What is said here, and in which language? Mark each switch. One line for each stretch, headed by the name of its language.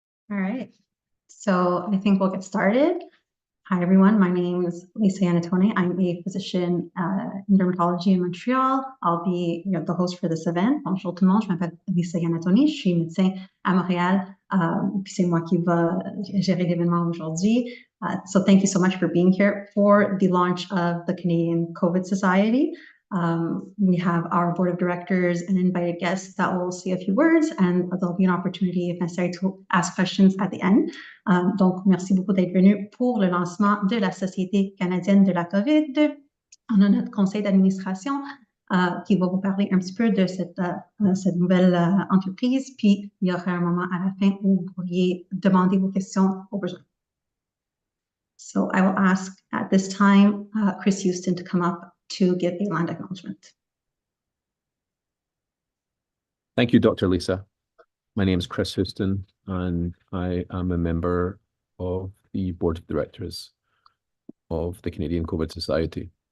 English: All right, so I think we'll get started. Hi, everyone. My name is Lisa Anatoni. I'm a physician in dermatology in Montreal. I'll be the host for this event.
French: Bonjour tout le monde, je m'appelle Lisa Anatoni. Je suis médecin à Montréal. Puis c'est moi qui va gérer l'événement aujourd'hui.
English: So thank you so much for being here for the launch of the Canadian COVID Society. We have our board of directors and invited guests that will say a few words, and there'll be an opportunity, if necessary, to ask questions at the end.
French: Donc, merci beaucoup d'être venu pour le lancement de la Société canadienne de la COVID. On a notre conseil d'administration qui va vous parler un petit peu de cette nouvelle entreprise, puis il y aura un moment à la fin où vous pourriez demander vos questions au besoin.
English: So I will ask at this time Chris Houston to come up to give a land acknowledgement. Thank you, Dr. Lisa. My name is Chris Houston, and I am a member of the board of directors of the Canadian COVID Society.